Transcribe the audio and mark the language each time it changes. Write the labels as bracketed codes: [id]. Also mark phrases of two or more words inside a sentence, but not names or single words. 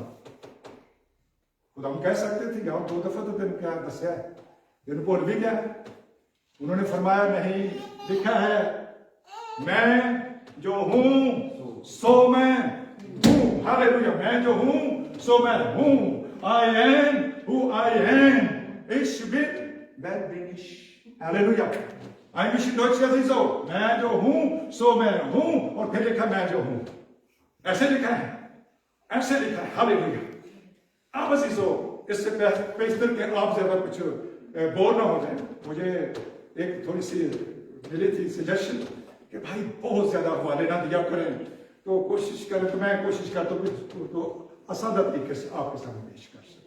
[hi] खुदा हम कह सकते थे, यार 2 दफा तो दिन क्या दसिया है, दिन भूल भी गया। उन्होंने फरमाया, नहीं, लिखा है, मैं जो हूं सो मैं हूं। हालेलुया, मैं जो हूं सो मैं हूं। [en] I am who I am. [de] Ich bin, wer bin ich? Halleluja. Ein bisschen Deutsch ist so. [hi] मैं जो हूं सो मैं हूं, और फिर लिखा मैं जो हूं। ऐसे लिखा है, ऐसे लिखा है। हालेलुया। अब ऐसी सो, इससे बेहतर के आप ज्यादा कुछ बोर ना हो जाए। मुझे एक थोड़ी सी मिली थी सजेशन कि भाई बहुत ज्यादा हवाले ना दिया करें, तो कोशिश करें, तो मैं कोशिश करता हूं तो आसान तरीके से आपके सामने पेश कर सकूं।